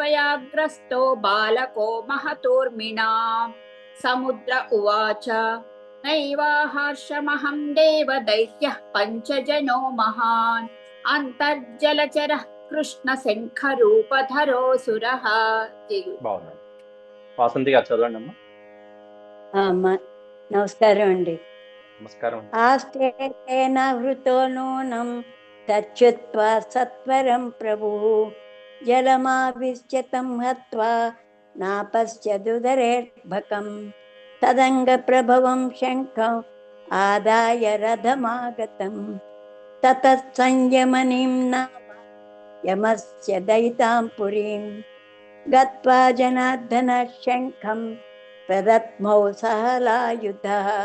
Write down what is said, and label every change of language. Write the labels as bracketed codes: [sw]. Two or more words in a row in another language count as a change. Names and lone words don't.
[sa] योऽसाविहत्वयाग्रस्तो बालको महतोर्मिणा समुद्र उवाच नैवाहर्षमहं देवदैत्यः पञ्चजनो महान् अन्तर्जलचरः कृष्णशङ्खरूपधरोऽसुरः। [te] బాగుందండి. వాసంతి గారు చదవండి అమ్మా. నమస్కారం అండి. నమస్కారం అండి. [sa] ఆస్తే తేన హృతో నూనం తచ్చుత్వా సత్వరం ప్రభుః జలమావిశ్యతం హత్వా నాపశ్యదుదరేర్భకం తదంగ ప్రభవం శంఖం ఆదాయ రథమాగతం తతః సంయమనీం నామ యమస్య దయితాం పురీం గత్వా జనార్దన శంఖం ప్రదత్మౌ సహలాయుధः